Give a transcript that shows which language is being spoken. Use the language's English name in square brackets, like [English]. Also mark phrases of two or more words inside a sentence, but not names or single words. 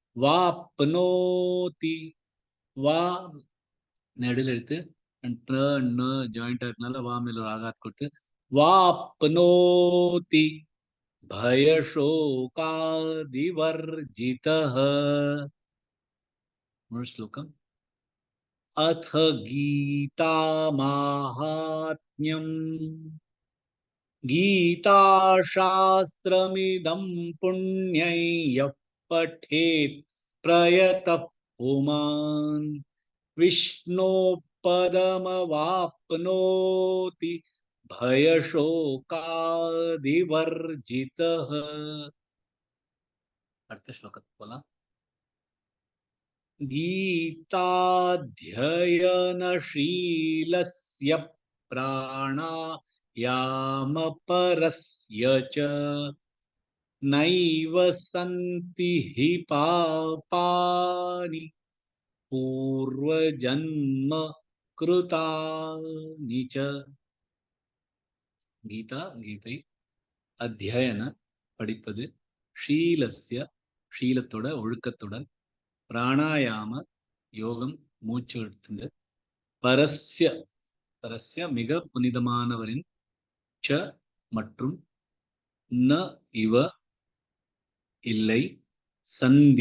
[Tamil] வாப்னோதி, வா நெடில் எழுத்து, ஜாயிண்டா இருக்கனால வா மேல ஒரு ஆகாத் கொடுத்து வாப்னோதி பயசோகாதிவர்ஜிதः. முழு ஸ்லோகம். [Sanskrit] अथ गीता माहात्म्यम्, गीताशास्त्रमिदं पुण्यै यः पठेत् प्रयतः पुमान् विष्णोपदमवाप्नोति भयशोकादिवर्जितः. [Tamil] அடுத்த ஸ்லோகத்துக்கு போலாம். [Sanskrit] गीताध्ययनशीलस्य प्राणायामपरस्य च नैव सन्ति हि पापानि पूर्वजन्म कृतानि च. [Tamil] கீதா, கீதை, அத்தியன படிப்பது, ஷீலஸ்ய ஷீலத்தோட ஒழுக்கத்துடன், பிராணாயாம யோகம் மூச்சு எடுத்துந்து, பரஸ்ய பரஸ்ய மிக புனிதமானவரின், ச மற்றும், ந இவ இல்லை, சந்தி